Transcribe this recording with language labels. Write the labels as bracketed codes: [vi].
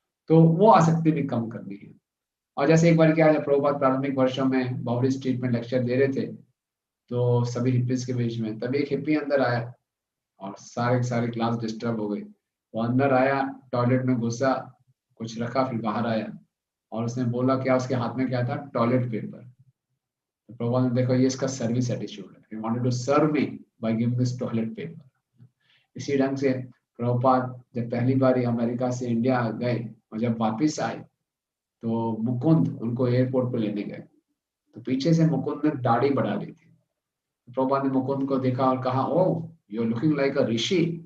[hi] तो वो आसक्ति भी कम करनी है। और जैसे एक बार क्या है, प्रभुपाद प्रारंभिक वर्षों में बावरी स्ट्रीट में लेक्चर दे रहे थे, तो सभी हिप्पीज के बीच में, तभी एक हिप्पी अंदर आया और सारे क्लास डिस्टर्ब हो गई। वो अंदर आया, टॉयलेट में घुसा, कुछ रखा, फिर बाहर आया और उसने बोला क्या, उसके हाथ में क्या था, टॉयलेट पेपर। तो प्रभुपाद ने देखो ये इसका सर्विस एटीट्यूड है, [en] he wanted to serve me by giving this toilet paper। [hi] इसी ढंग से प्रभुपाद जब पहली बार अमेरिका से इंडिया गए और जब वापिस आए तो मुकुंद उनको एयरपोर्ट पर लेने गए, तो पीछे से मुकुंद ने दाढ़ी बढ़ा ली थी। प्रभुपाद ने मुकुंद को देखा और कहा, [en] Oh you are looking like a rishi.